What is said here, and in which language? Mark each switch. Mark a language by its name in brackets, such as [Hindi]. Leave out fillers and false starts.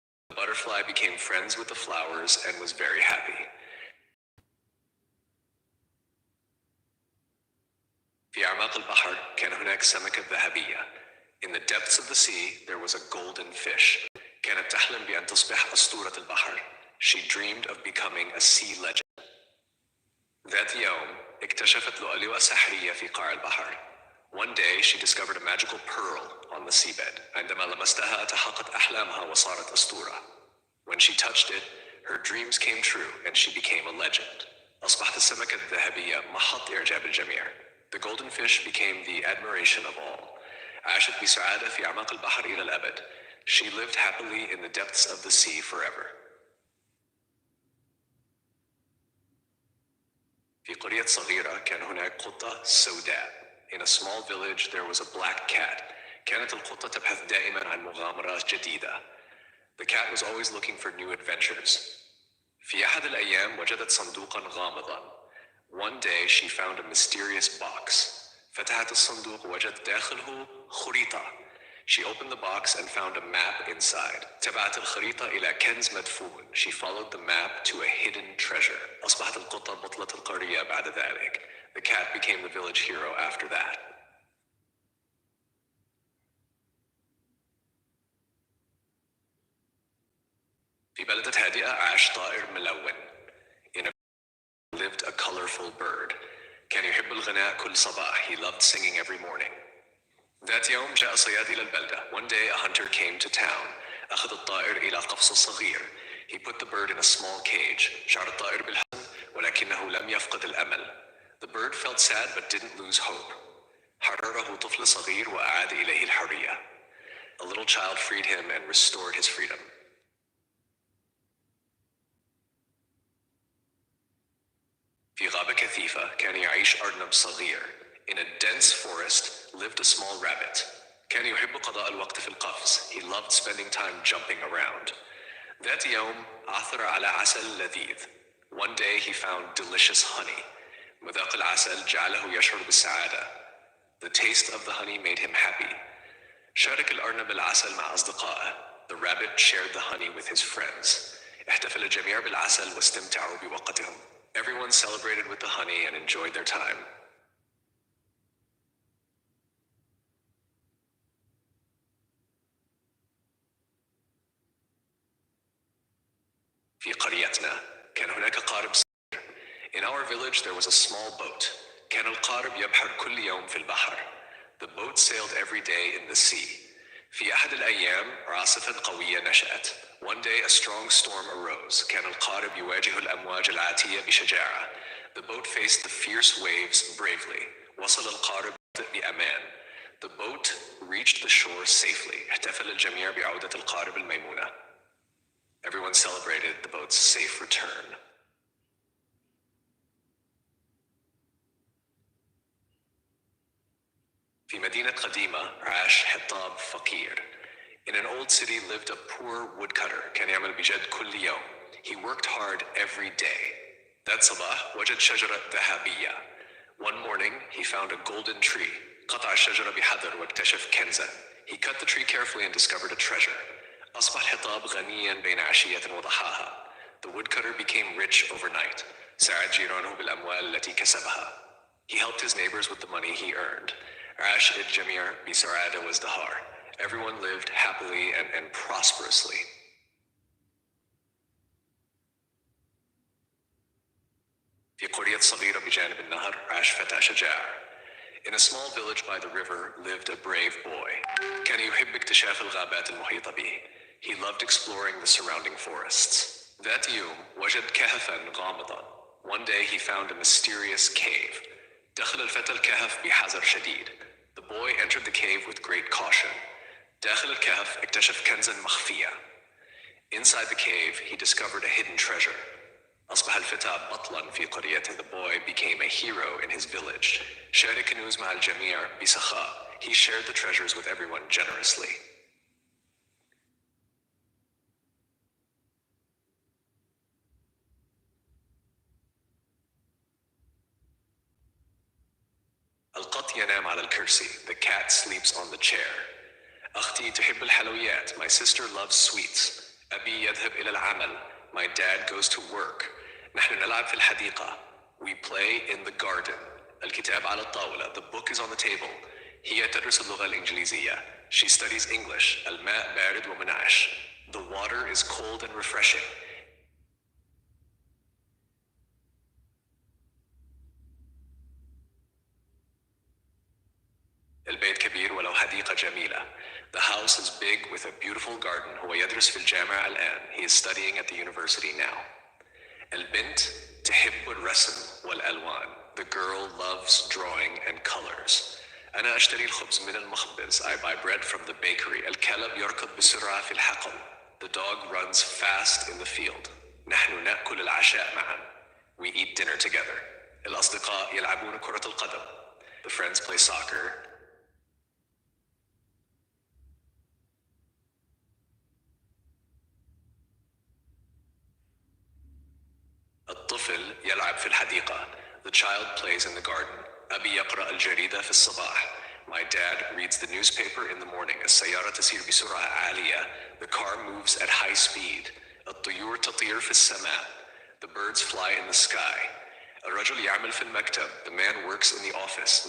[English] The butterfly became friends with the flowers and was very happy. [Arabic] في أعماق البحر كان هناك سمكة ذهبية. [English] In the depths of the sea there was a golden fish. [Arabic] كانت تحلم بأن تصبح أسطورة البحر. [English] She dreamed of becoming a sea legend. [Arabic] ذات يوم اكتشفت لؤلؤة سحرية في قاع البحر. [English] One day she discovered a magical pearl on the seabed. [Arabic] عندما لمستها تحققت أحلامها وصارت أسطورة. [English] When she touched it, her dreams came true and she became a legend. [Arabic] أصبحت السمكة الذهبية محط إعجاب الجميع. [English] The golden fish became the admiration of all. [Arabic] عاشت بسعادة في أعماق البحر إلى الأبد. [English] She lived happily in the depths of the sea forever. [Arabic] في قرية صغيرة كان هناك قطة سوداء. [English] In a small village there was a black cat. [Arabic] كانت القطة تبحث دائما عن مغامرات جديدة. [English] The cat was always looking for new adventures. [Arabic] في أحد الأيام وجدت صندوقا غامضا. [English] One day she found a mysterious box. [Arabic] فتحت الصندوق ووجدت داخله خريطة. [English] She opened the box and found a map inside. [Arabic] تبعت الخريطة إلى كنز مدفون. [English] She followed the map to a hidden treasure. [Arabic] أصبحت القطة بطلة القرية بعد ذلك. [English] The cat became the village hero after that. [Arabic] في بلدة هادئة عاش طائر ملون. [English] In a lived a colorful bird. [Arabic] كان يحب الغناء كل صباح. [English] He loved singing every morning. [Arabic] ذات يوم جاء صياد إلى البلدة. [English] One day a hunter came to town. [Arabic] أخذ الطائر إلى قفص صغير. [English] He put the bird in a small cage. [Arabic] شعر الطائر بالحزن ولكنه لم يفقد الأمل. [English] The bird felt sad but didn't lose hope. [Arabic] حرره طفل صغير وأعاد إليه الحرية. [English] A little child freed him and restored his freedom. [Arabic] في غابة كثيفة كان يعيش أرنب صغير. [English] In a dense forest lived a small rabbit. [Arabic] كان يحب قضاء الوقت في القفز. [English] He loved spending time jumping around. [Arabic] ذات يوم عثر على عسل لذيذ. [English] One day he found delicious honey. [Arabic] مذاق العسل جعله يشعر بالسعادة. [English] The taste of the honey made him happy. [Arabic] شارك الأرنب العسل مع أصدقائه. [English] The rabbit shared the honey with his friends. [Arabic] احتفل الجميع بالعسل واستمتعوا بوقتهم. [English] Everyone celebrated with the honey and enjoyed their time. [Arabic] في قريتنا كان هناك قارب صغير. [English] In our village there was a small boat. [Arabic] كان القارب يبحر كل يوم في البحر. [English] The boat sailed every day in the sea. [Arabic] في أحد الأيام عاصفة قوية نشأت. [English] One day a strong storm arose. [Arabic] كان القارب يواجه الأمواج العاتية بشجاعة. [English] The boat faced the fierce waves bravely. [Arabic] وصل القارب بأمان. [English] The boat reached the shore safely. [Arabic] احتفل الجميع بعودة القارب الميمونة. [English] Everyone celebrated the boat's safe return. [Arabic] في مدينة قديمة عاش حطاب فقير. [English] In an old city lived a poor woodcutter. [Arabic] كان يعمل بجد كل يوم. [English] He worked hard every day. [Arabic] That صباح وجد شجرة ذهبية. [English] One morning he found a golden tree. [Arabic] قطع الشجرة بحذر واكتشف كنزا. [English] He cut the tree carefully and discovered a treasure. [Arabic] أصبح الحطاب غنيا بين عشية وضحاها. [English] The woodcutter became rich overnight. [Arabic] ساعد جيرانه بالأموال التي كسبها. [English] He helped his neighbors with the money he earned. [Arabic] عاش الجميع بسعادة وازدهار. [English] Everyone lived happily and prosperously. [Arabic] في قرية صغيرة بجانب النهر عاش فتى شجاع. [English] In a small village by the river lived a brave boy. [Arabic] كان يحب اكتشاف الغابات المحيطة به. [English] He loved exploring the surrounding forests. [Arabic] ذات يوم وجد كهفا غامضا. [English] One day he found a mysterious cave. [Arabic] دخل الفتى الكهف بحذر شديد. [English] The boy entered the cave with great caution. [Arabic] داخل الكهف اكتشف كنزا مخفيا. [English] Inside the cave he discovered a hidden treasure. [Arabic] أصبح الفتى بطلا في قريته. [English] The boy became a hero in his village. [Arabic] شارك الكنوز مع الجميع بسخاء. [English] He shared the treasures with everyone generously. [Arabic] القط ينام على الكرسي. [English] The cat sleeps on the chair. [Arabic] أختي تحب الحلويات. [English] My sister loves sweets. [Arabic] أبي يذهب إلى العمل. [English] My dad goes to work. [Arabic] نحن نلعب في الحديقة. [English] We play in the garden. [Arabic] الكتاب على الطاولة. [English] The book is on the table. [Arabic] هي تدرس اللغة الإنجليزية. [English] She studies English. [Arabic] الماء بارد ومنعش. [English] The water is cold and refreshing. [Arabic] البيت كبير ولو حديقة جميلة. [English] The house is big with a beautiful garden. [Arabic] هو يدرس في الجامعة الآن. [English] He is studying at the university now. [Arabic] البنت تحب الرسم والألوان. [English] The girl loves drawing and colors. [Arabic] أنا أشتري الخبز من المخبز. [English] I buy bread from the bakery. [Arabic] الكلب يركض بسرعة في الحقل. [English] The dog runs fast in the field. [Arabic] نحن نأكل العشاء معا. [English] We eat dinner together. [Arabic] الأصدقاء يلعبون كرة القدم. [English] The friends play soccer. [Arabic] الطفل يلعب في الحديقة. [English] The child plays in the garden. [Arabic] أبي يقرأ الجريدة في الصباح. [English] My dad reads the newspaper in the morning. [Arabic] السيارة تسير بسرعة عالية. [English] The car moves at high speed. [Arabic] الطيور تطير في السماء. [English] The birds fly in the sky. [Arabic] الرجل يعمل في المكتب. [English] The man works in the office.